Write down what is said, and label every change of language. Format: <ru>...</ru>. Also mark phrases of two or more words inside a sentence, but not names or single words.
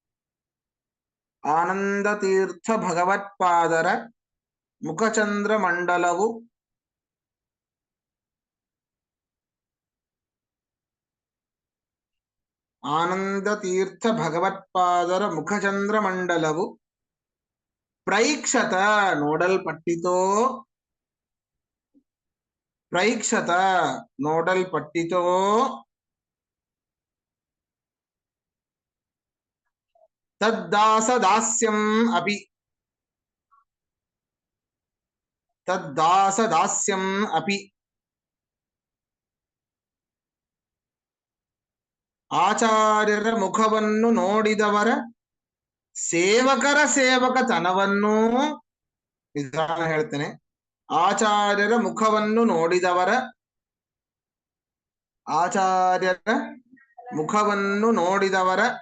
<kn>ಆನಂದ ತೀರ್ಥ ಭಗವತ್ಪಾದರ ಮುಖಚಂದ್ರ ಮಂಡಲವು ಆನಂದ ತೀರ್ಥ ಭಗವತ್ಪಾದರ ಮುಖಚಂದ್ರ ಮಂಡಲವು ಪ್ರೈಕ್ಷತ ನೋಡಲ್ಪಟ್ಟಿತೋ</kn> <sa>ಪ್ರೈಕ್ಷತ ನೋಡಲ್ಪಟ್ಟಿತೋ ತದ್ದಾಸ ದಾಸ್ಯಂ ಅಪಿ ತದ್ದಾಸ ದಾಸ್ಯಂ ಅಪಿ</sa> <kn>ಆಚಾರ್ಯರ ಮುಖವನ್ನು ನೋಡಿದವರ ಸೇವಕರ ಸೇವಕತನವನ್ನೂ ನಿಧಾನ ಹೇಳ್ತೇನೆ. ಆಚಾರ್ಯರ ಮುಖವನ್ನು ನೋಡಿದವರ ಆಚಾರ್ಯರ ಮುಖವನ್ನು ನೋಡಿದವರ</kn>